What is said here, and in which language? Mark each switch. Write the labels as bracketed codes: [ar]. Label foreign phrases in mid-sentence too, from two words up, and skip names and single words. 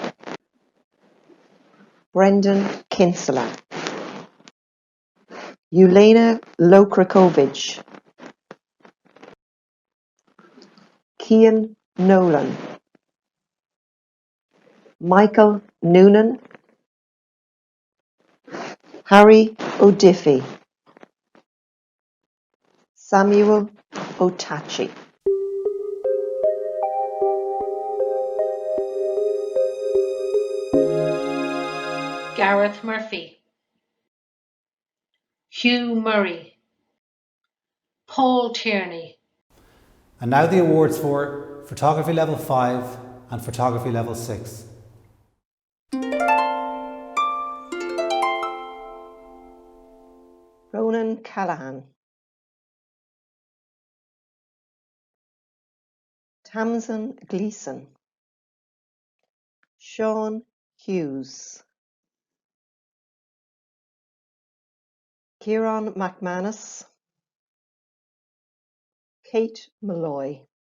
[en] Brendan Kinsella, Yelena Lokrakovic, Cian Nolan, Michael Noonan, Harry O'Diffy, Samuel Otachi. Gareth Murphy, Hugh Murray, Paul Tierney, And now the awards for Photography Level 5 and Photography Level 6. Ronan Callahan, Tamsin Gleeson, Sean Hughes, Kieran McManus, Kate Malloy.